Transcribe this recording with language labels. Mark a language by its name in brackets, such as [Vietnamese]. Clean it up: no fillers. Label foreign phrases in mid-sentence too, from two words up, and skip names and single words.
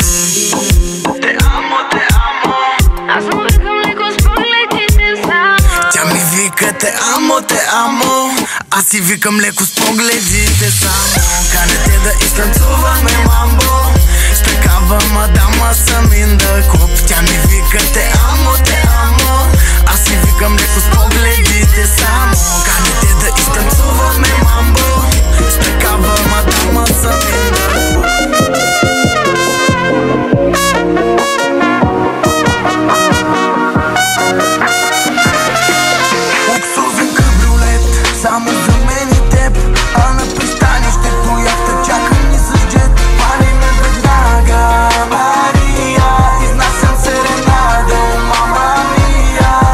[Spanish] Te amo, [Bulgarian] аз съм викам леко с погледите само. Тя ми вика [Spanish] te amo, [Bulgarian] аз си викам леко с погледите само. Канете да изтанцуваме мамбо с такава мадама съм [English] in the club. [Bulgarian] Тя ми вика [Spanish] te amo, [Bulgarian] аз си викам леко с погледите само. Канете да изтанцуваме мамбо с такава мадама съм [English] in the club. [Bulgarian] Луксозен кабриолет, само за мен и теб, а на пристанището яхта чака ни с джет. Палиме веднага, Мария, изнасям серенада, [Italian] mamma mia.